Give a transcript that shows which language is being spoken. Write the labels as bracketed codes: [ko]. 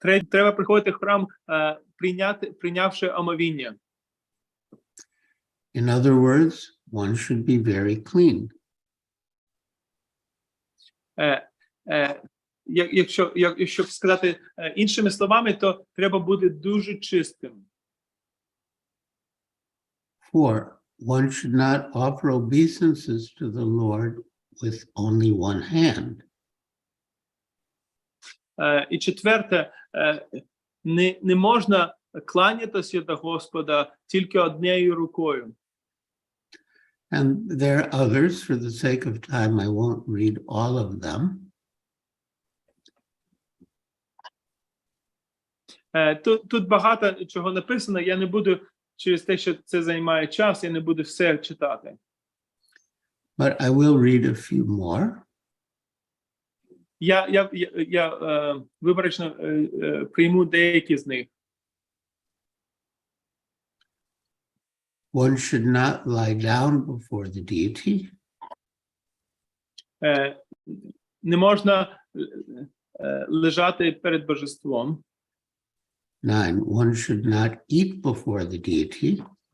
[uk] Треба приходити в храм, прийнявши омовіння. [en] In other words, one should be very clean. [uk] Якщо сказати іншими словами, то треба бути дуже чистим. [en] 4. One should not offer obeisances to the Lord with only one hand. [uk] І четверте, не можна кланятися до Господа тільки однією рукою. [en] And there are others. For the sake of time, I won't read all of them. [uk] Тут багато чого написано, я не буду, через те, що це займає час, я не буду все читати. [en] But I will read a few more. [uk] Я виборочно прийму деякі з них. [en] One should not lie down before the deity. [uk] Не можна лежати перед божеством. [en] 9. One should not eat before the deity.